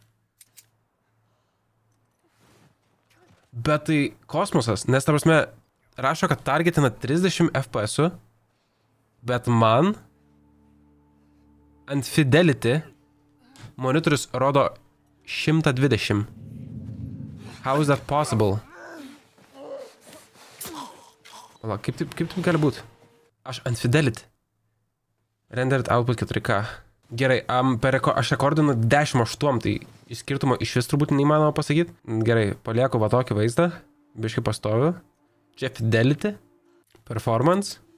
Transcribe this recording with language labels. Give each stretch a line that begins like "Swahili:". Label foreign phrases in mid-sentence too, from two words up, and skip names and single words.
Lithuanian: Bet tai kosmosas, nes ta prasme, rašo, kad targetina 30 FPS, bet man ant Fidelity monitorius rodo 120.
English: How is that possible?
Lithuanian: Vala, kaip taip gali būti? Aš ant Fidelity.
English: Rendered output 4K.
Lithuanian: Gerai, aš rekordinu 10.8, tai skirtumo iš vis turbūt neįmanoma pasakyti. Gerai, palieku va tokį vaizdą. Biškai pastoviu. Čia Fidelity. Performance.